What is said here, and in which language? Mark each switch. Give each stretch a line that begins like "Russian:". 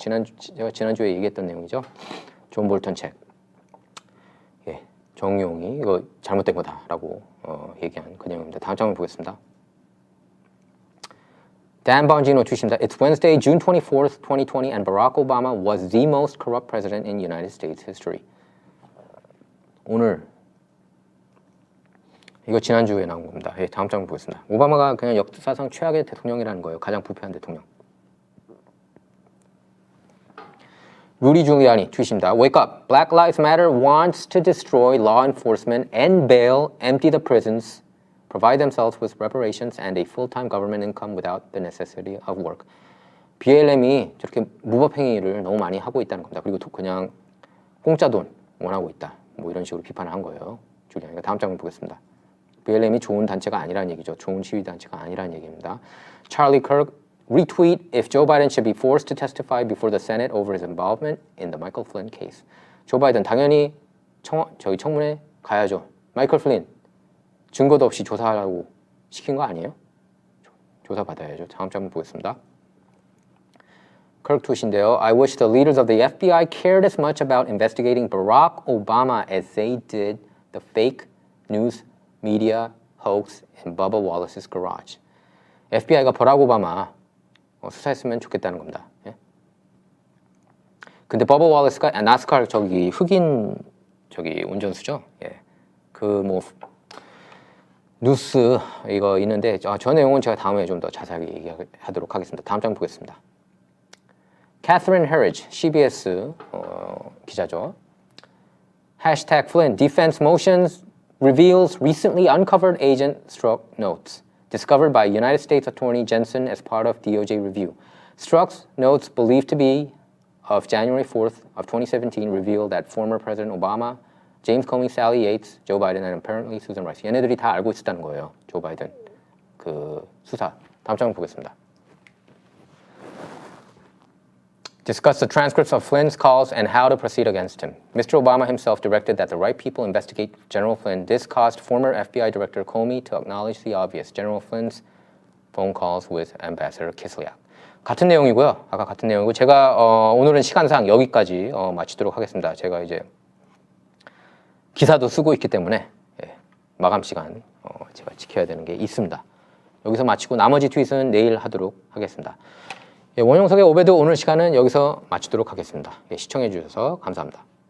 Korean: 제가 지난주에 얘기했던 내용이죠. 존 볼턴 책. 예, 정의용이 이거 잘못된 거다라고 얘기한 그 내용입니다. 다음 장면 보겠습니다. Dan Bongino 트윗입니다.
English: It's Wednesday, June 24th, 2020, and Barack Obama was the most corrupt president in United States history.
Korean: 오늘 이거 지난주에 나온 겁니다. 예, 다음 장 보겠습니다. 오바마가 그냥 역사상 최악의 대통령이라는 거예요. 가장 부패한 대통령. 루디 줄리아니 트윗입니다.
English: Wake up. Black Lives Matter wants to destroy law enforcement and bail, empty the prisons, provide themselves with reparations and a full-time government income without the necessity of work.
Korean: BLM이 저렇게 무법행위를 너무 많이 하고 있다는 겁니다. 그리고 그냥 공짜 돈 원하고 있다. 뭐 이런 식으로 비판을 한 거예요. 줄리아니가 다음 장을 보겠습니다. BLM이 좋은 단체가 아니라는 얘기죠. 좋은 시위 단체가 아니라는 얘기입니다.
English: Charlie Kirk retweet if Joe Biden should be forced to testify before the Senate over his involvement in the Michael Flynn case.
Korean: 조 바이든 당연히 청문회 가야죠. 마이클 플린 증거도 없이 조사하라고 시킨 거 아니에요? 조사 받아야죠. 다음 장 보겠습니다. Kirk tweet인데요.
English: I wish the leaders of the FBI cared as much about investigating Barack Obama as they did the fake news media hoax in Bubba Wallace's garage.
Korean: FBI가 버락 오바마 수사했으면 좋겠다는 겁니다. 예? 근데 버버 월리스가 나스카 저기 흑인 저기 운전수죠. 예. 그 뭐 뉴스 이거 있는데 저 내용은 제가 다음에 좀 더 자세하게 얘기하도록 하겠습니다. 다음 장 보겠습니다. Catherine Herridge, CBS 기자죠.
English: Hashtag Flynn defense motions reveals recently uncovered agent Strzok notes discovered by United States Attorney Jensen as part of DOJ review. Strzok's notes believed to be of January 4th of 2017 revealed that former President Obama, James Comey, Sally Yates, Joe Biden, and apparently Susan Rice.
Korean: 얘네들이 다 알고 있었다는 거예요. 조 바이든 그 수사. 다음 장 보겠습니다.
English: Discuss the transcripts of Flynn's calls and how to proceed against him. Mr. Obama himself directed that the right people investigate General Flynn. This caused former FBI Director Comey to acknowledge the obvious. General Flynn's phone calls with Ambassador Kislyak.
Korean: 같은 내용이고요. 아까 같은 내용이고 제가 오늘은 시간상 여기까지 마치도록 하겠습니다. 제가 이제 기사도 쓰고 있기 때문에 마감 시간 제가 지켜야 되는 게 있습니다. 여기서 마치고 나머지 트윗은 내일 하도록 하겠습니다. 원영석의 오베드 오늘 시간은 여기서 마치도록 하겠습니다. 시청해 주셔서 감사합니다.